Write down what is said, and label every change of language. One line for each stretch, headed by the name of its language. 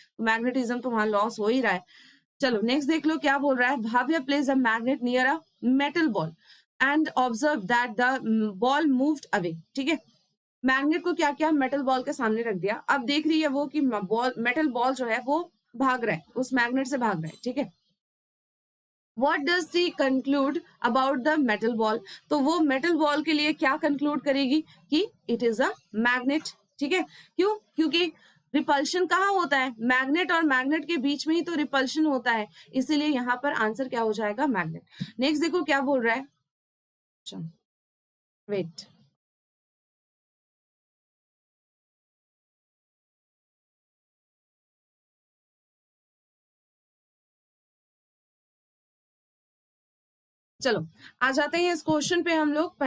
Hindi: तो मैग्नेटिज्म तो वहां लॉस हो ही रहा है। चलो नेक्स्ट देख लो क्या बोल रहा है, भाव्य place a magnet near a metal ball and observe that the ball moved away, ठीक है। मैग्नेट को क्या किया, मेटल बॉल के सामने रख दिया। अब देख रही है वो कि बॉल, मेटल बॉल जो है वो भाग रहा है, उस मैग्नेट से भाग रहा है, ठीक है।
English: What does she conclude about the metal ball?
Hindi: तो वो मेटल बॉल के लिए क्या कंक्लूड करेगी कि इट इज अ मैग्नेट, ठीक है। क्यों? क्योंकि रिपल्शन कहाँ होता है, मैग्नेट और मैग्नेट के बीच में ही तो रिपल्शन होता है, इसीलिए यहाँ पर आंसर क्या हो जाएगा, मैग्नेट। नेक्स्ट देखो क्या बोल रहा है, वेट, चलो आ जाते हैं इस क्वेश्चन पे हम लोग।